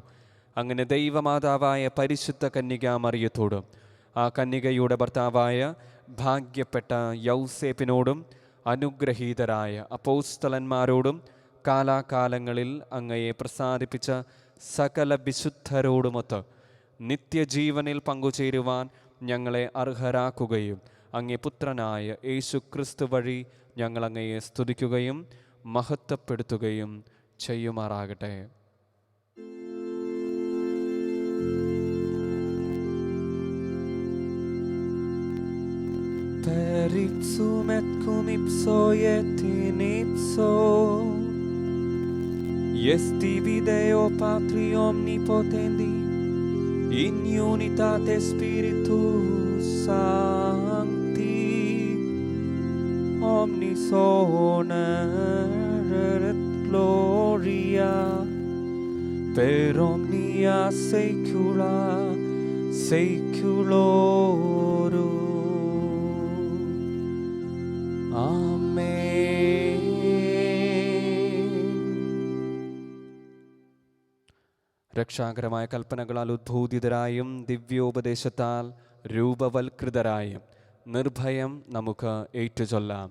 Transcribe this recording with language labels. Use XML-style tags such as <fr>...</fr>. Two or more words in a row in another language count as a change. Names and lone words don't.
<ml>അങ്ങനെ ദൈവമാതാവായ പരിശുദ്ധ കന്യകാമറിയത്തോടും ആ കന്യകയുടെ ഭർത്താവായ ഭാഗ്യപ്പെട്ട യൗസേപ്പിനോടും അനുഗ്രഹീതരായ അപ്പോസ്തലന്മാരോടും കാലാകാലങ്ങളിൽ അങ്ങയെ പ്രസാദിപ്പിച്ച സകല വിശുദ്ധരോടുമൊത്ത് നിത്യജീവനിൽ പങ്കുചേരുവാൻ ഞങ്ങളെ അർഹരാക്കുകയും അങ്ങേ പുത്രനായ യേശുക്രിസ്തു വഴി ഞങ്ങൾ അങ്ങയെ സ്തുതിക്കുകയും മഹത്വപ്പെടുത്തുകയും ചെയ്യുമാറാകട്ടെ.</ml> <la>Per ipsum et cum ipso et in ipso Iesti Deo Patri omnipotendi in unitate Spiritus Sancti omnis honor et gloria per omnia saecula saeculorum. Amen.</la> <ml>രക്ഷാകരമായ കൽപ്പനകളാൽ ഉദ്ബോധിതരായും ദിവ്യോപദേശത്താൽ രൂപവൽകൃതരായും നിർഭയം നമുക്ക് ഏറ്റുചൊല്ലാം.</ml>